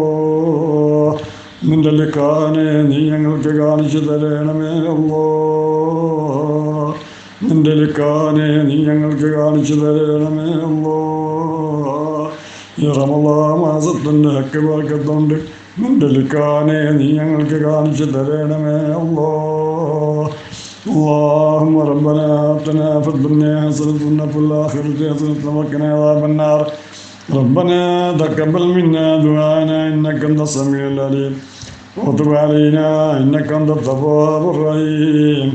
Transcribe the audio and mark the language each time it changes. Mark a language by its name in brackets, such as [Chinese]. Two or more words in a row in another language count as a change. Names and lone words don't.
[Malayalam] നിന്റെ ലിഖാനെ നീ ഞങ്ങൾക്ക് കാണിച്ചു തരണമേ അല്ലാ. നിന്റെ ലിഖാനെ നീ ഞങ്ങൾക്ക് കാണിച്ചു തരണമേ അല്ലാ. ഈ റമളാൻ മാസത്തിൻ്റെ ഹക്ക് ബർക്കത്തുണ്ട്. നിന്റെ ലിഖാനെ നീ ഞങ്ങൾക്ക് കാണിച്ചു തരണമേ അല്ലാ. [Arabic] اللهم ربنا آتنا في الدنيا حسنة وفي الآخرة حسنة وقنا عذاب النار. ربنا تقبل منا دعاءنا إنك أنت السميع العليم وتب علينا إنك أنت التواب الرحيم.